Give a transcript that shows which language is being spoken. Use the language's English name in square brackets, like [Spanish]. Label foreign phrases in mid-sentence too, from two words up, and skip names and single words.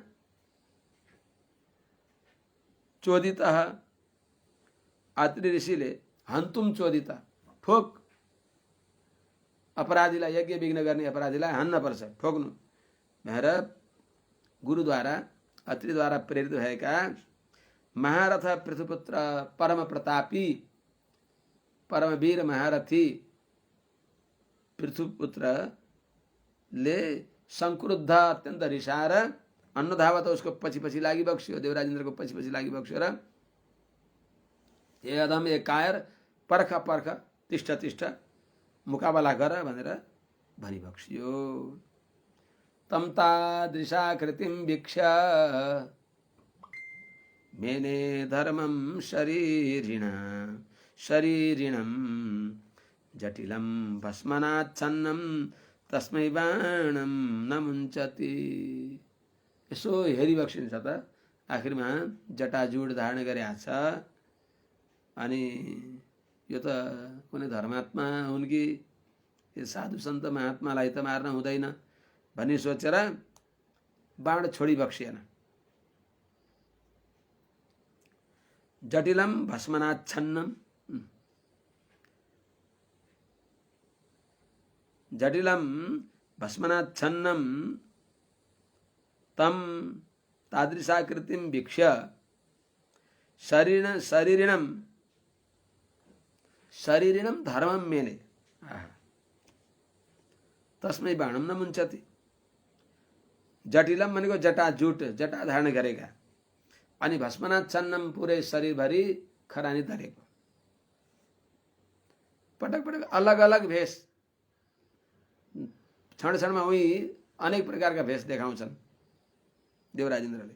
[Nepali] चोदितः अत्रि ऋषिले [Sanskrit] हन्तुम चोदिता [Nepali] ठोक अपराधीलाई यज्ञ विघ्न गर्ने अपराधीलाई हान्न पर्छ ठोक्नु भनेर गुरुद्वारा अत्रिद्वारा प्रेरित भएका महारथ पृथुपुत्र परम प्रतापी परमवीर महारथी पृथुपुत्रले संक्रुद्ध अत्यन्त रिसाएर अन्नधावत उसको पछि पछि लागि बक्स्यो देवराज इन्द्रको पछि पछि लागि बक्स्यो र हे अधम ए कायर पर्ख पर्ख [Sanskrit] तिष्ठ तिष्ठ [Nepali] मुकाबला गर भनेर भनी बक्स्यो [Sanskrit] तम तादृशाकृतिं वीक्ष्य मेने धर्मं शरीरिणं जटिलं भस्मनाच्छन्नं तस्मै बाणं न मुञ्चति [Nepali] यसो हेरिबक्सिन्छ त आखिरमा जटाजुड धारण गरेको छ अनि यो त कुनै धर्मात्मा हुन् कि यो साधु सन्त महात्मालाई त मार्न हुँदैन भनी सोचेर बाण छोडी बक्सिएन [Sanskrit] जटिलम भस्मनाच्छन्नम जटिलम भस्मनाच्छन्नम तम तादृशाकृतिम वीक्ष्य शरीरिणम धर्मम मेने तस्मै बाणम न मुंचति। [Nepali] जटिलम भनेको जटा जुट जटा धारण गरेका अनि भस्मनाच्छन्नम पुरै शरीरभरि खरानी धरेको। पटक पटक अलग अलग भेष क्षण क्षणमा उही अनेक प्रकारका भेष देखाउँछन् देवराज इन्द्रले।